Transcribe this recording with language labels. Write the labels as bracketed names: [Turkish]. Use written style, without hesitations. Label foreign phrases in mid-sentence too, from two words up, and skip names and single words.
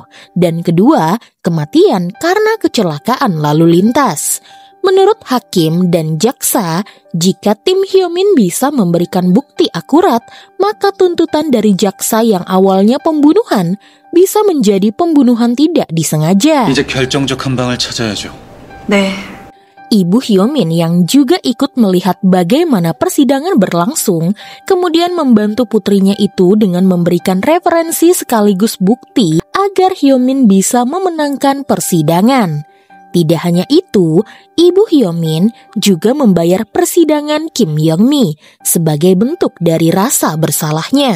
[Indonesian] Dan kedua, kematian karena kecelakaan lalu lintas. Menurut hakim dan jaksa, jika tim Hyomin bisa memberikan bukti akurat, maka tuntutan dari jaksa yang awalnya pembunuhan bisa menjadi pembunuhan tidak disengaja. [Korean] 이제 결정적 한 방을 찾아야죠. 네. [Indonesian] Ibu Hyomin yang juga ikut melihat bagaimana persidangan berlangsung, kemudian membantu putrinya itu dengan memberikan referensi sekaligus bukti agar Hyomin bisa memenangkan persidangan. Tidak hanya itu, Ibu Hyomin juga membayar persidangan Kim Yong-mi sebagai bentuk dari rasa bersalahnya.